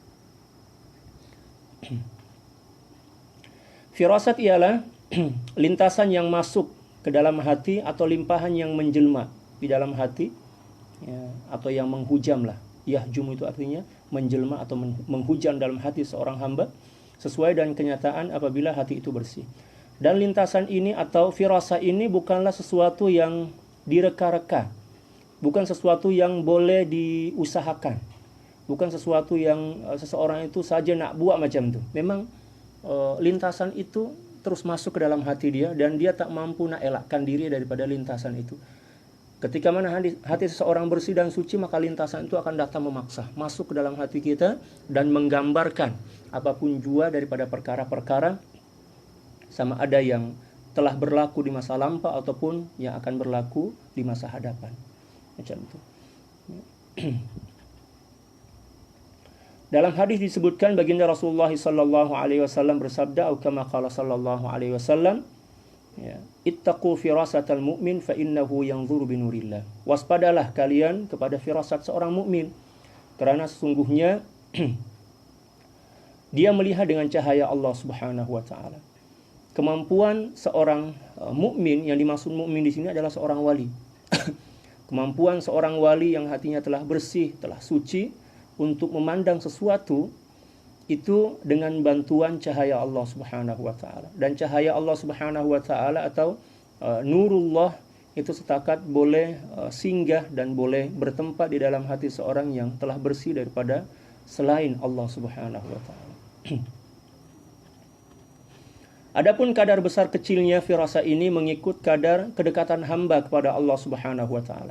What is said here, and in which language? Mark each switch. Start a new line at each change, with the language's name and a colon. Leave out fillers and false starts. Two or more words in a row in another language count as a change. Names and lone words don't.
Malay: Firasat ialah lintasan yang masuk ke dalam hati atau limpahan yang menjelma di dalam hati ya, atau yang menghujam lah. Yahjum itu artinya menjelma atau menghujam dalam hati seorang hamba sesuai dengan kenyataan apabila hati itu bersih. Dan lintasan ini atau firasat ini bukanlah sesuatu yang direka-reka, bukan sesuatu yang boleh diusahakan, bukan sesuatu yang seseorang itu saja nak buat macam itu. Memang lintasan itu terus masuk ke dalam hati dia dan dia tak mampu nak elakkan diri daripada lintasan itu. Ketika mana hati seseorang bersih dan suci, maka lintasan itu akan datang memaksa masuk ke dalam hati kita dan menggambarkan apapun jua daripada perkara-perkara, sama ada yang telah berlaku di masa lampau ataupun yang akan berlaku di masa hadapan. Macam itu. Dalam hadis disebutkan baginda Rasulullah
Arabic: صلى الله عليه وسلم
Malay: bersabda, atau
Arabic: كما قال صلى الله عليه وسلم,
Malay: ya,
Arabic: اتقوا فراسة المؤمن فإنه ينظر بنور الله.
Malay: Waspadalah kalian kepada firasat seorang mukmin, karena sesungguhnya dia melihat dengan cahaya Allah
Arabic: سبحانه وتعالى.
Malay: Kemampuan seorang mukmin, yang dimaksud mukmin di sini adalah seorang wali. Kemampuan seorang wali yang hatinya telah bersih, telah suci untuk memandang sesuatu itu dengan bantuan cahaya Allah
Arabic: سبحانه وتعالى.
Malay: Dan cahaya Allah
Arabic: سبحانه وتعالى
Malay: atau nurullah itu setakat boleh singgah dan boleh bertempat di dalam hati seorang yang telah bersih daripada selain Allah
Arabic: سبحانه وتعالى.
Malay: Adapun kadar besar kecilnya firasah ini mengikut kadar kedekatan hamba kepada Allah
Arabic: سبحانه وتعالى.